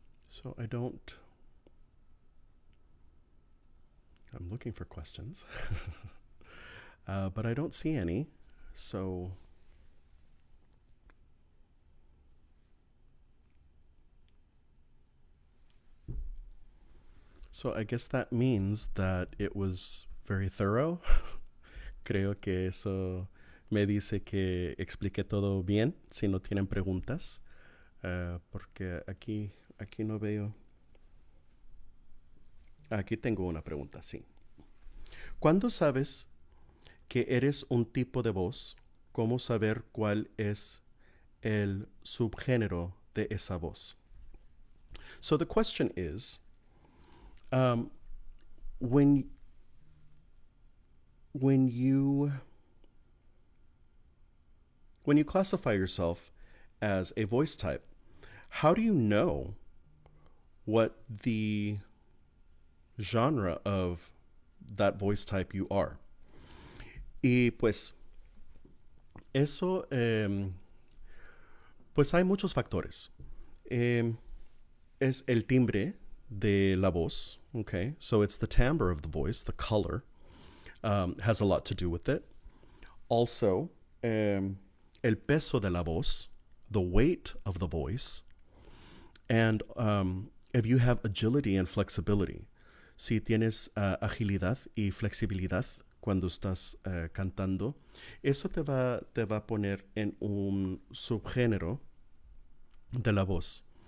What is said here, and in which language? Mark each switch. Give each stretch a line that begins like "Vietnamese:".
English: So I'm looking for questions, but I don't see any. So I guess that means that it was very thorough.
Spanish: Creo que eso me dice que expliqué todo bien, si no tienen preguntas, porque aquí no veo. Aquí tengo una pregunta, sí. ¿Cuándo sabes que eres un tipo de voz? ¿Cómo saber cuál es el subgénero de esa voz?
English: So the question is, when you classify yourself as a voice type, how do you know what the genre of that voice type you are?
Spanish: Y pues eso, pues hay muchos factores. Es el timbre de la voz, okay?
English: So it's the timbre of the voice, the color, has a lot to do with it. Also,
Spanish: el peso de la voz,
English: the weight of the voice, and if you have agility and flexibility.
Spanish: Si tienes agilidad y flexibilidad cuando estás cantando, eso te va a poner en un subgénero de la voz.